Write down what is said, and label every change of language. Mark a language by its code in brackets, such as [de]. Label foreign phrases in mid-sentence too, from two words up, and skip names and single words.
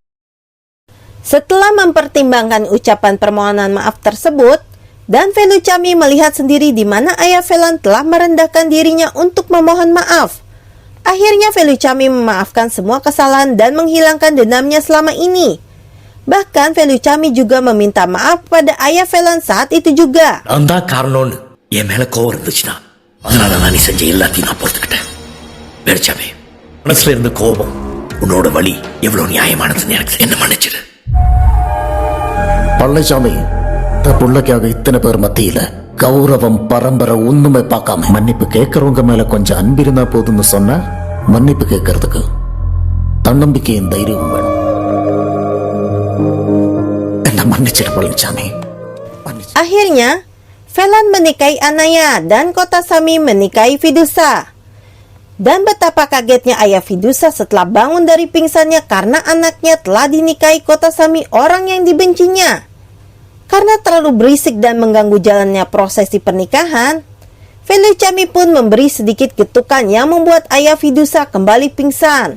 [id] Setelah mempertimbangkan ucapan permohonan maaf tersebut, dan Felucami melihat sendiri di mana ayah Velan telah merendahkan dirinya untuk memohon maaf. Akhirnya Felucami memaafkan semua kesalahan dan menghilangkan dendamnya selama ini. Bahkan Felucami juga meminta maaf pada ayah Velan saat itu juga. [ta] அந்த காரணம்னு என் மேல கோவம் இருந்துச்சுன்னா அதனால நான் நீ செஞ்ச எல்லாத்தையும் நான் பொறுத்துக்கிட்டேன். பெருச்சாமி, மனசுல இருந்த கோபம் உன்னோட வழி எவ்வளவு நியாயமானதுன்னு எனக்கு என்ன மன்னிச்சிரு. பழனிசாமி, இந்த புள்ளைக்காக இத்தனை பேர் மத்தியில கௌரவம் பரம்பரை ஒண்ணுமே பார்க்காம மன்னிப்பு கேட்கறவங்க மேல கொஞ்சம் அன்பிருந்தா போதும்னு சொன்னா மன்னிப்பு கேட்கறதுக்கு தன்னம்பிக்கையும் தைரியமும் வேணும். என்ன மன்னிச்சிரு பழனிசாமி. [id] Akhirnya, Velan menikahi Anaya dan Kotasami menikahi Vidusa. Dan betapa kagetnya ayah Vidusa setelah bangun dari pingsannya karena anaknya telah dinikahi Kotasami, orang yang dibencinya. Karena terlalu berisik dan mengganggu jalannya prosesi pernikahan, Felucami pun memberi sedikit getukan yang membuat ayah Vidusa kembali pingsan.